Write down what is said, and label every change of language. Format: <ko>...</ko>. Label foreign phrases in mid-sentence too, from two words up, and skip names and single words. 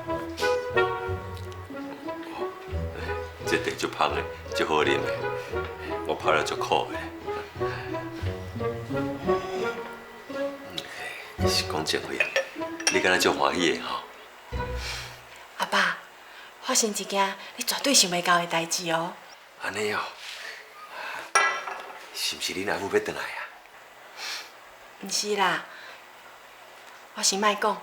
<nan>这茶足香的，足好啉的，我泡了足苦的。是讲真话啊，你敢若足欢喜的吼？阿爸，发生一件你绝对想袂到的代志哦。安尼哦，是毋是恁阿母要转来啊？毋是啦，我是莫讲。</nan>